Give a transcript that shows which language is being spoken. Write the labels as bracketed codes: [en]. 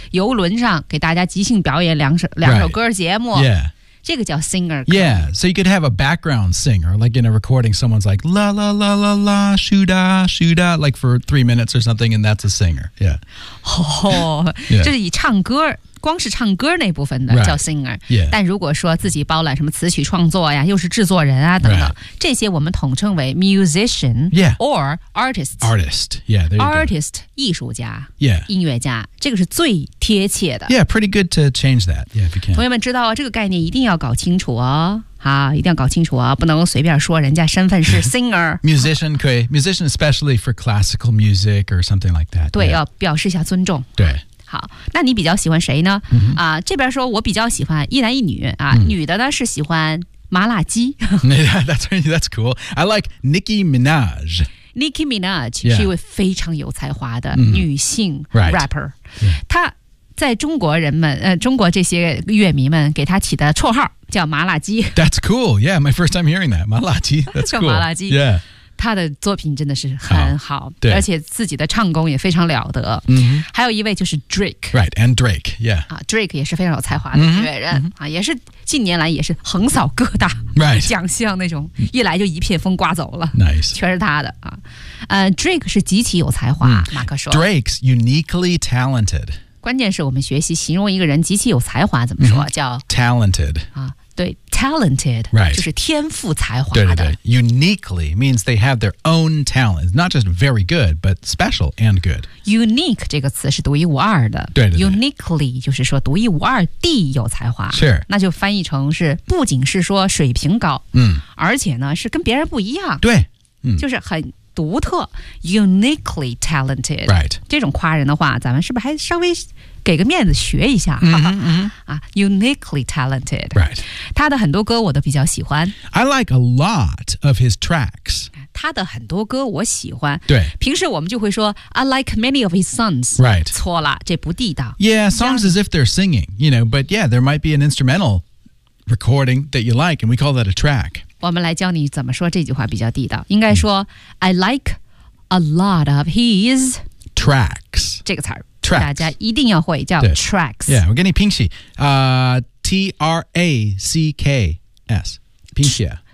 [zh] 游轮上给大家即兴表演两首歌节目。 [en] Right. Yeah. [zh] 这个叫 singer 歌 [en] Yeah, so you could have a background singer, like in a recording, someone's like, la, la, la, la, la, shoo-da, shoo-da, like for 3 minutes or something, and that's a singer, yeah. [zh] 哦、 [en] oh, yeah. [zh] ，就是以唱歌，光是唱歌那部分的、 [en] right. [zh] 叫 singer. [en] Yeah. [zh] 但如果说自己包揽什么词曲创作呀，又是制作人啊等等、 [en] right. [zh] 这些我们统称为 musician [en] Yeah. or artist. Artist, yeah, there you artist, go. [zh] Artist, 艺术家 [en] Yeah. [zh] 音乐家，这个是最贴切的。 [en] Yeah, pretty good to change that, yeah, if you can. [zh] 朋友们知道这个概念一定要搞清楚哦。好，一定要搞清楚啊，不能随便说人家身份是 singer [en] musician 可以 musician especially for classical music or something like that [zh] 对、yeah. 要表示一下尊重对好那你比较喜欢谁呢、 mm-hmm. 啊，这边说我比较喜欢一男一女啊， mm-hmm. 女的呢是喜欢麻辣鸡 [en] that's cool I like Nicki Minaj Nicki Minaj、 yeah. [zh] 是一位非常有才华的女性 rapper、 [en] mm-hmm. right. yeah. [zh] 她在中国人们中国这些乐迷们给他起的绰号叫麻辣鸡 [en] That's cool, yeah, my first time hearing that 麻辣鸡 That's cool [zh] 叫麻辣鸡 [en] Yeah [zh] 他的作品真的是很好、 oh, 对而且自己的唱功也非常了得、 mm-hmm. 还有一位就是 Drake [en] Right, and Drake, yeah、 [zh] 啊、Drake 也是非常有才华的音乐人、 mm-hmm. 啊、也是近年来也是横扫各大 [en] Right [zh] 奖项那种一来就一片风刮走了 [en] Nice [zh] 全是他的、啊、Drake 是极其有才华、mm-hmm. 马克说 [en] Drake's uniquely talented [zh] 关键是我们学习形容一个人极其有才华怎么说、mm-hmm. 叫 [en] talented、 [zh] 啊、对 talented、 [en] right. [zh] 就是天赋才华的对对对 [en] uniquely means they have their own talent not just very good but special and good [zh] unique 这个词是独一无二的对对对 uniquely 就是说独一无二地有才华是那就翻译成是不仅是说水平高、 mm. 而且呢是跟别人不一样对、mm. 就是很独特 [en] uniquely talented、 right. [zh] 这种夸人的话咱们是不是还稍微给个面子学一下、 mm-hmm, mm-hmm. [en] uniquely talented、 right. [zh] 他的很多歌我都比较喜欢 [en] I like a lot of his tracks [zh] 他的很多歌我喜欢对平时我们就会说 [en] I like many of his songs、 right. [zh] 错了这不地道 [en] Yeah, songs as if they're singing you know, But yeah, there might be an instrumental recording that you like And we call that a track [zh] 我们来教你怎么说这句话比较地道。应该说、嗯、 [en] I like a lot of his tracks. [zh] 这个词儿 [en] tracks. [zh] 大家一定要会叫 tracks. Yeah, 我给你拼起、T-R-A-C-K-S. 拼起啊。